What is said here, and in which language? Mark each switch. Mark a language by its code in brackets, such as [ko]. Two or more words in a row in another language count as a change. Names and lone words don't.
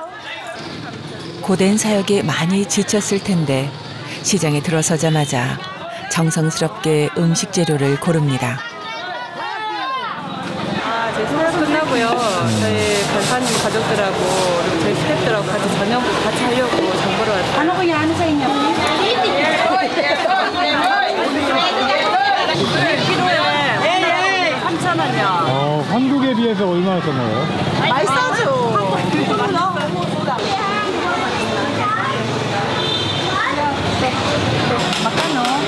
[ko] 고된 사역에 많이 지쳤을 텐데 시장에 들어서자마자 정성스럽게 음식 재료를 고릅니다. 제 사역 끝나고요. 저희 변사님 가족들하고 그리고 저희 스태프들하고 같이 저녁을 같이 하려고 장 보러 왔어요. [tl] Ano kaya ano sa inyo? [ko] 키로에 3,000원이요. 한국에 비해서 얼마나 썼나요? 많이 싸죠. Magkano?